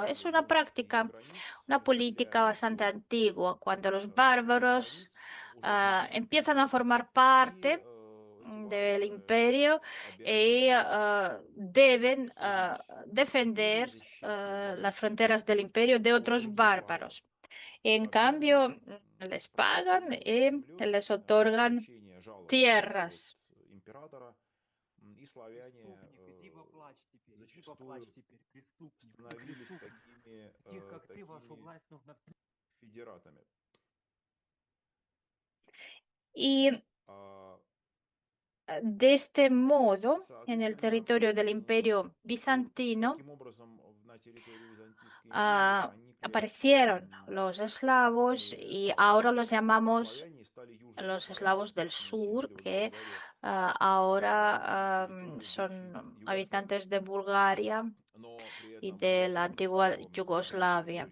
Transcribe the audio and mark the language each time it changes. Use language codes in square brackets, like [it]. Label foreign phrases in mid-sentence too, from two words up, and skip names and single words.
[es] Es una práctica, una política bastante antigua, cuando los bárbaros empiezan a formar parte del imperio y deben defender las fronteras del imperio de otros bárbaros. En cambio, les pagan y les otorgan tierras. [ru] Преступник, иди поплачь теперь, преступник, ты преступник. Таких, как ты, вашу власть нужно [es] Y de este modo, en el territorio del imperio bizantino, aparecieron los eslavos y ahora los llamamos los eslavos del sur, que ahora son habitantes de Bulgaria y de la antigua Yugoslavia.